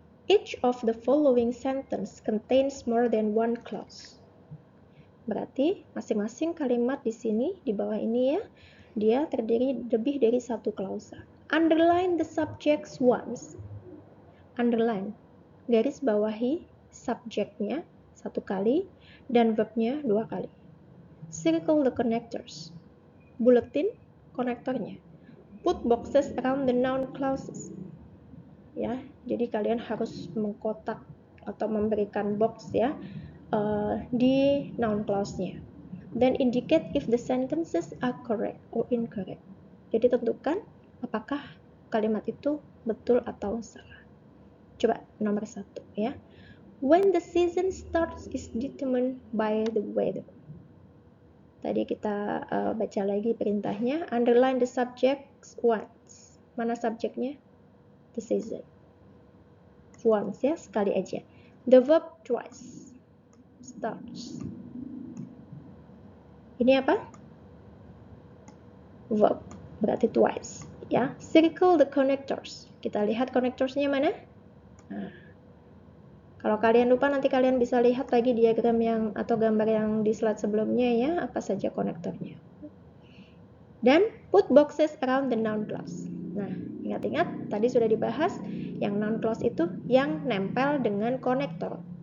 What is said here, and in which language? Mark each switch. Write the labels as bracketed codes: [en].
[en] Each of the following sentence contains more than one clause. [id] Berarti masing-masing kalimat di sini, di bawah ini ya, dia terdiri lebih dari satu klausa. [en] Underline the subjects once. Underline, [id] garis bawahi subjeknya satu kali dan verbnya 2 kali. [en] Circle the connectors. [id] Buletin konektornya. [en] Put boxes around the noun clauses. [id] Ya, jadi kalian harus mengkotak atau memberikan box ya di noun clause-nya. [en] Then indicate if the sentences are correct or incorrect. [id] Jadi tentukan apakah kalimat itu betul atau salah. Coba nomor 1 ya. [en] When the season starts is determined by the weather. [id] Tadi kita baca lagi perintahnya. [en] Underline the subjects once. [id] Mana subjeknya? The season. [en] Once [id] ya, sekali aja. [en] The verb twice. Starts. [id] Ini apa? [en] Verb. [id] Berarti [en] twice. Ya. Circle the connectors. [id] Kita lihat connectorsnya mana? Nah. Kalau kalian lupa nanti kalian bisa lihat lagi diagram yang atau gambar yang di slide sebelumnya ya, apa saja konektornya. Dan [en] put boxes around the noun clause. [id] Nah, ingat-ingat tadi sudah dibahas yang noun clause itu yang nempel dengan konektor.